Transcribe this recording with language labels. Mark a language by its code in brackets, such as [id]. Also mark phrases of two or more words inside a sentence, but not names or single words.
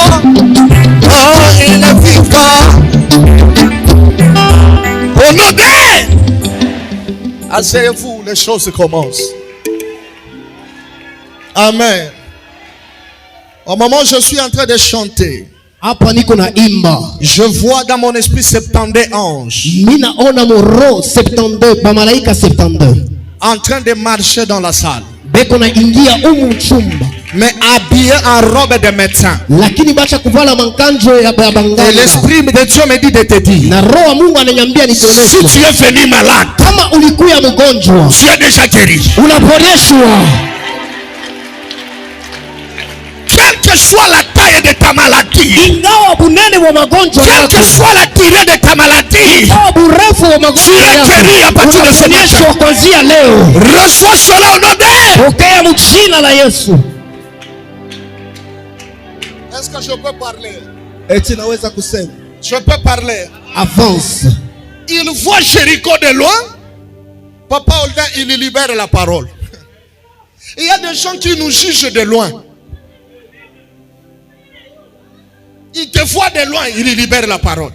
[fr] Oh, il est vivant. Au nom de... Asseyez-vous, les choses commencent. Amen. Au moment où je suis en train de chanter, [sw] hapa niko na imba, [fr] je vois dans mon esprit 72 anges [sw] mina ona moro 72 bamalaika 72 [fr] en train de marcher dans la salle, [sw] beko na ingia umu chumba, [fr] mais habillés en robe de médecin. [sw] lakini bacha kuvala mankanjo ya [fr] Et [sw] banganga. [fr] l'esprit de Dieu me dit de te dire, [sw] Na roho Mungu ananiambia [fr] si [sw] nikuoneshe, [fr] tu es venu malade, [sw] kama ulikuya mgonjwa [fr] tu es déjà guéri. [sw] unaponyeshwa. [fr] Quelle que soit la taille de ta maladie, [sw] Ingawa bunene wa magonjwa [fr] quelle [sw] yako, [fr] que soit la durée de ta maladie, [sw] ingawa burefu wa [fr] tu [sw] magonjwa [fr] es [sw] yako, [fr] guéri à partir de ce [sw] unaponyeshwa [fr] matin. [sw] kuanzia leo. [fr] Reçois cela au nom de... [sw] Pokea mjina la Yesu. [fr] Est-ce que je peux parler? [sw] Eti naweza kusema. [fr] Je peux parler. Avance. Il voit Jéricho de loin. Papa Olda, il libère la parole. Il y a des gens qui nous jugent de loin. Il te voit de loin, il libère la parole.